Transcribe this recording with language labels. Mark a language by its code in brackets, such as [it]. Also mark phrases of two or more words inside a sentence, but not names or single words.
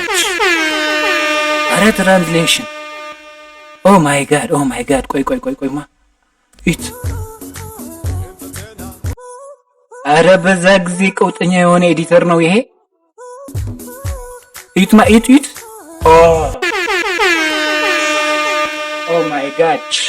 [en] Translation. Oh my god. [am] ቆይ ማ ኢት አረ በዛ ጊዜ ቀውጠኛ የሆነ ኤዲተር ነው ይሄ። ኢት [en] Oh my god.